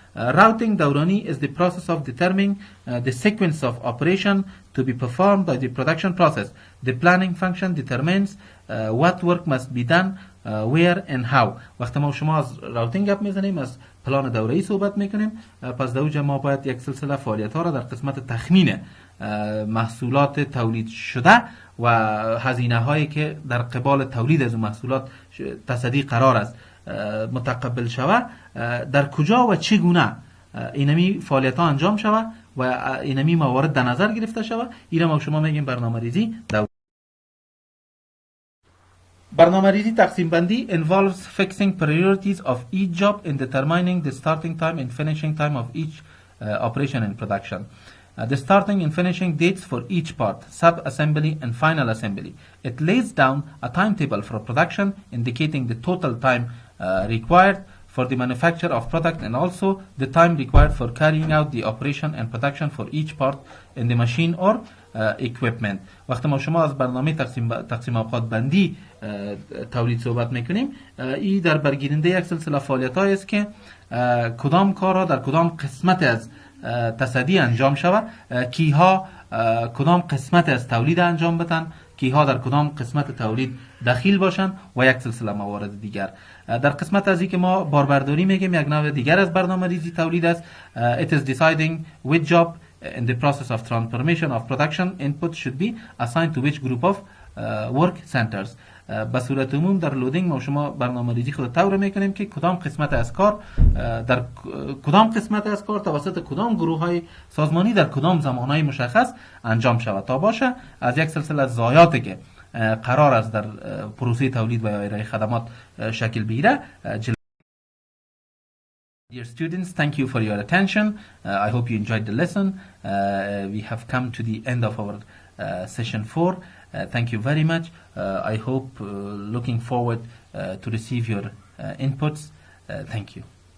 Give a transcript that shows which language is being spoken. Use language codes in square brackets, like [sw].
[en] Routing دورانی is the process of determining the sequence of operation to be performed by the production process. The planning function determines what work must be done where and how. [fa] وقتی ما شما از راوتینگ گپ میزنیم، از پلان دوره‌ای صحبت میکنیم، پس در اوج ما باید یک سلسله فعالیت ها را در قسمت تخمین محصولات تولید شده و هزینه هایی که در قبال تولید از محصولات تصدی قرار است متقبل شوه، در کجا و چگونه اینمی فعالیت ها انجام شوه و اینمی موارد در نظر گرفته شوه. اینا ما شما میگیم برنامه‌ریزی. برنامه‌ریزی تقسیم بندی [en] involves fixing priorities of each job and determining the starting time and finishing time of each operation and production. The starting and finishing dates for each part, sub-assembly and final assembly. It lays down a timetable for production indicating the total time required for the manufacture of product and also the time required for carrying out the operation and production for each part in the machine or equipment. [fa] وقتی ما شما از برنامه تقسیم اوقات بندی تولید صحبت میکنیم، این در برگیرنده یک سلسله فعالیت هایی است که کدام کارها در کدام قسمت از تصدی انجام شود، کیها کدام قسمت از تولید انجام بدن، کیها در کدام قسمت تولید دخیل باشن و یک سلسله موارد دیگر. در قسمت از این که ما باربرداری میگیم، یک نوع دیگر از برنامه ریزی تولید است. [en] It is deciding which job in the process of transformation of production input should be assigned to which group of work centers. [fa] به صورت عموم در لودینگ ما شما برنامه ریزی خود طور میکنیم که کدام قسمت از کار در کدام قسمت از کار توسط کدام گروه های سازمانی در کدام زمان های مشخص انجام شود تا باشه از یک سلسله ضایعاتی که قرار است در پروسه تولید و ارائه خدمات شکل بگیره. [en] Dear students, thank you for your attention. I hope you enjoyed the lesson. We have come to the end of our session 4. Thank you very much. I hope looking forward to receive your inputs. Thank you.